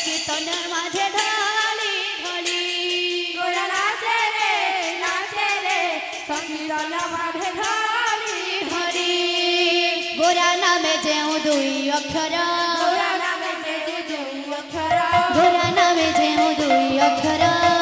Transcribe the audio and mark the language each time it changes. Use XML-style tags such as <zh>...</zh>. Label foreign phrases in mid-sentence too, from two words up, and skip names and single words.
<or>ସଂକୀର୍ତ୍ତନ ମାଝେ ଢଳି ଢଳି</or> <bn>গোরা নাচে রে সংকীর্তন মাঝে ঢালি</bn> <or>ঢଳି ଗୋରା ନାମେ ଯେଉଁ ଦୁଇ ଅକ୍ଷର</or> <bn>গোরা নামে যে দুই অক্ষর</bn> <or>ଗୋରା ନାମେ ଯେଉଁ ଦୁଇ ଅକ୍ଷର</or>